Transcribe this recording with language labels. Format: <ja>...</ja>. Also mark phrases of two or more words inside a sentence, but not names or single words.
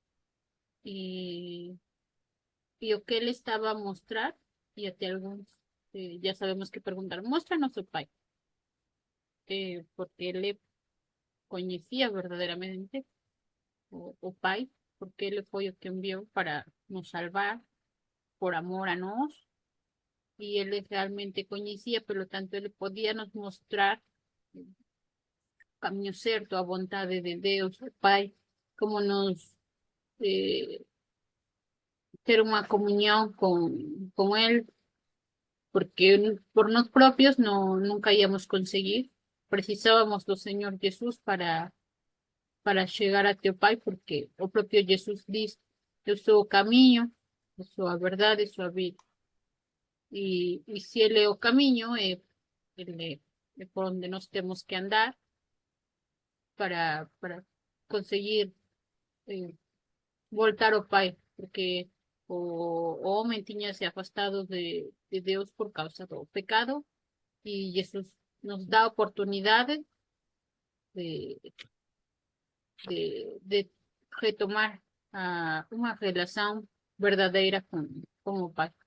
<pt>E, e o que ele estava a mostrar, e até alguns já sabemos que perguntaram, mostra-nos o Pai. Porque ele conhecia verdadeiramente o Pai, porque ele foi o que enviou para nos salvar por amor a nós.</pt> <es>Y él realmente conocía, por lo tanto, él podía</es> <pt>nos mostrar o caminho certo, a vontade de Deus, o Pai, como nos ter uma comunhão com Ele, porque por nós próprios no, nunca íamos conseguir. Precisávamos do Senhor Jesus para chegar até o Pai, porque o próprio Jesus diz: Eu sou o caminho, eu sou a verdade, eu sou a vida.</pt> <es>Y si Él es el camino, Él es por donde nos tenemos que andar</es> <pt>para conseguir voltar ao Pai, porque o homem tinha se afastado de Deus por causa do pecado, y Jesus nos da oportunidade de, de retomar uma relação verdadeira com o Pai.</pt>